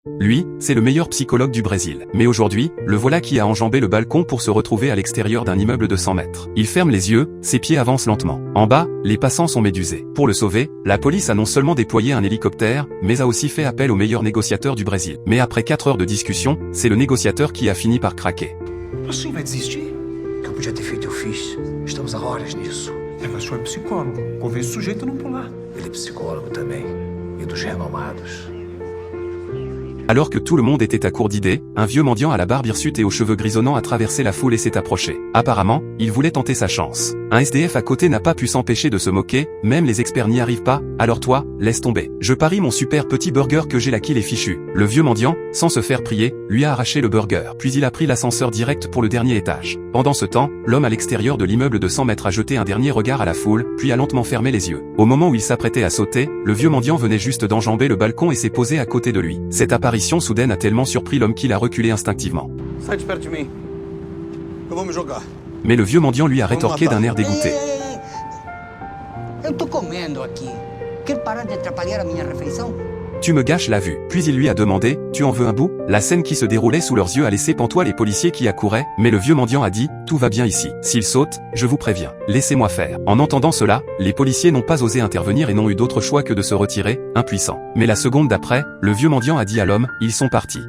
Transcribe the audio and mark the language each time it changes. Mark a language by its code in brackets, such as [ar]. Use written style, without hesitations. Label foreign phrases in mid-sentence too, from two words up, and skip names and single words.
[fr] Lui, c'est le meilleur psychologue du Brésil. Mais aujourd'hui, le voilà qui a enjambé le balcon pour se retrouver à l'extérieur d'un immeuble de 100 mètres. Il ferme les yeux, ses pieds avancent lentement. En bas, les passants sont médusés. Pour le sauver, la police a non seulement déployé un hélicoptère, mais a aussi fait appel au meilleur négociateur du Brésil. Mais après 4 heures de discussion, c'est le négociateur qui a fini par craquer. [pt] O senhor vai desistir? O que eu podia ter feito, eu fiz. Estamos há horas nisso. É, mas o senhor é psicólogo. Convence o sujeito a não pular. Ele é psicólogo também. E dos renomados. [fr] Alors que tout le monde était à court d'idées, un vieux mendiant à la barbe hirsute et aux cheveux grisonnants a traversé la foule et s'est approché. Apparemment, il voulait tenter sa chance. Un SDF à côté n'a pas pu s'empêcher de se moquer, même les experts n'y arrivent pas, alors toi, laisse tomber. Je parie mon super petit burger que j'ai la kill est fichu. Le vieux mendiant, sans se faire prier, lui a arraché le burger. Puis il a pris l'ascenseur direct pour le dernier étage. Pendant ce temps, l'homme à l'extérieur de l'immeuble de 100 mètres a jeté un dernier regard à la foule, puis a lentement fermé les yeux. Au moment où il s'apprêtait à sauter, le vieux mendiant venait juste d'enjamber le balcon et s'est posé à côté de lui. Cette apparition soudaine a tellement surpris l'homme qu'il a reculé instinctivement. [pt] Sai de perto de mim. Eu vou me jogar. [fr] Mais le vieux mendiant lui a rétorqué d'un air dégoûté. [pt] Eu tô comendo aqui. Quer parar de atrapalhar a minha refeição? [fr] Tu me gâches la vue. Puis il lui a demandé, tu en veux un bout? La scène qui se déroulait sous leurs yeux a laissé pantois les policiers qui accouraient, mais le vieux mendiant a dit, tout va bien ici. S'il saute, je vous préviens. Laissez-moi faire. En entendant cela, les policiers n'ont pas osé intervenir et n'ont eu d'autre choix que de se retirer, impuissants. Mais la seconde d'après, le vieux mendiant a dit à l'homme, ils sont partis.